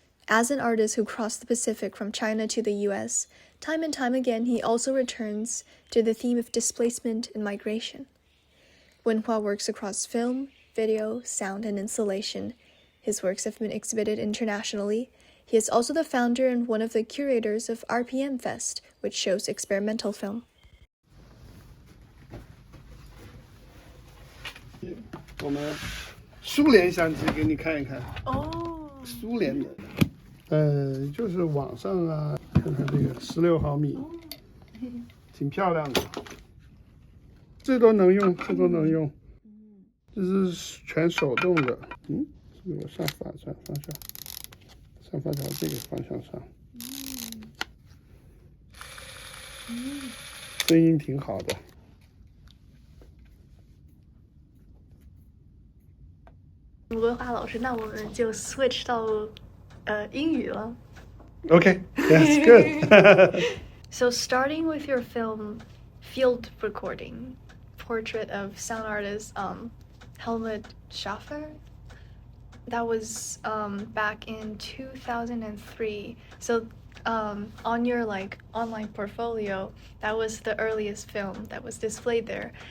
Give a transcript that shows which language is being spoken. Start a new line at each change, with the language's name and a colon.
English: As an artist who crossed the Pacific from China to the US, time and time again he also returns to the theme of displacement and migration. Wenhua works across film, video, sound, and installation. His works have been exhibited internationally. He is also the founder and one of the curators of RPM Fest, which shows experimental film.
Chinese: 我们苏联相机给你看一看。哦，苏联的，就是网上啊，看看这个16毫米，挺漂亮的。这都能用，这都能用。这是全手动的。是我上发条这个方向上。声音挺好的。文化老师，那我们就 switch 到英语了。
English: Okay, that's good. So starting with your film Field Recording, portrait of sound artist Helmut Schaffer. That was back in 2003. So on your online portfolio, that was the earliest film that was displayed there.